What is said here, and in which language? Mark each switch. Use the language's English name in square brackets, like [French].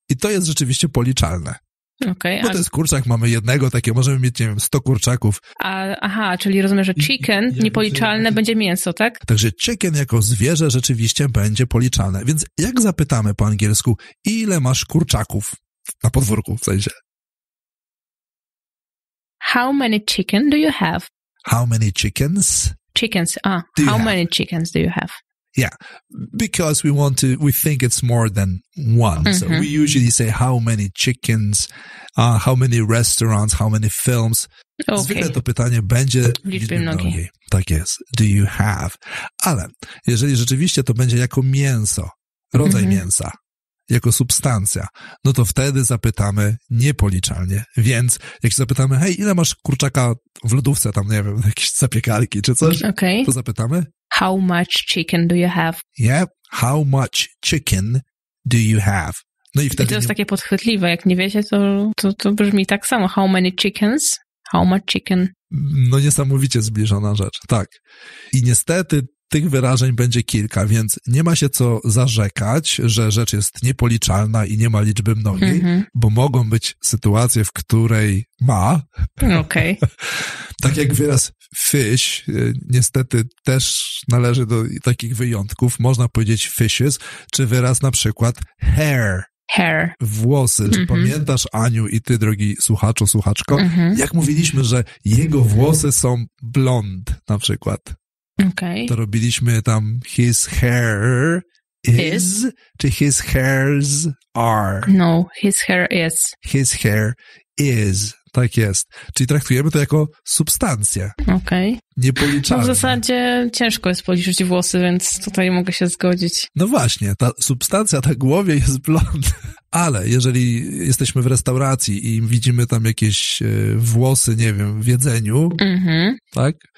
[Polish] I to jest rzeczywiście policzalne. Bo to jest kurczak, mamy jednego, takie możemy mieć, nie wiem, 100 kurczaków. Aha, czyli rozumiem, że chicken, niepoliczalne, będzie mięso, tak? Także chicken jako zwierzę rzeczywiście będzie policzalne. Więc jak zapytamy po angielsku, ile masz kurczaków na podwórku, w sensie? [English] How many chicken do you have? How many chickens? Chickens, how many chickens do you have? Yeah, because we think it's more than one. So we usually say how many chickens, how many restaurants, how many films. Okay. [Polish] Zwykle to pytanie będzie w liczbie mnogiej. Tak jest. [English] Do you have? [Polish] Ale jeżeli rzeczywiście to będzie jako mięso, rodzaj mięsa, jako substancja, no to wtedy zapytamy niepoliczalnie. Więc jak się zapytamy, hej, ile masz kurczaka w lodówce, tam nie wiem, jakieś zapiekanki czy coś, to zapytamy, [English] how much chicken do you have? Yeah, how much chicken do you have? [Polish] No i wtedy to jest takie podchwytliwe, jak nie wiecie, to brzmi tak samo. [English] How many chickens? How much chicken? [Polish] No niesamowicie zbliżona rzecz, tak. I niestety tych wyrażeń będzie kilka, więc nie ma się co zarzekać, że rzecz jest niepoliczalna i nie ma liczby mnogiej, bo mogą być sytuacje, w której ma. Okej. Tak jak wyraz fish, niestety też należy do takich wyjątków. Można powiedzieć fishes, czy wyraz na przykład hair. [English] Hair. [Polish] Włosy. Czy pamiętasz, Aniu, i ty, drogi słuchaczu, słuchaczko, jak mówiliśmy, że jego włosy są blond na przykład? To robiliśmy tam [English] his hair is, [Polish] czy [English] his hairs are? No, his hair is. His hair is. [Polish] Tak jest. Czyli traktujemy to jako substancję. Niepoliczalne. No w zasadzie ciężko jest policzyć włosy, więc tutaj mogę się zgodzić. No właśnie, ta substancja na głowie jest blond. Ale jeżeli jesteśmy w restauracji i widzimy tam jakieś włosy, nie wiem, w jedzeniu, tak?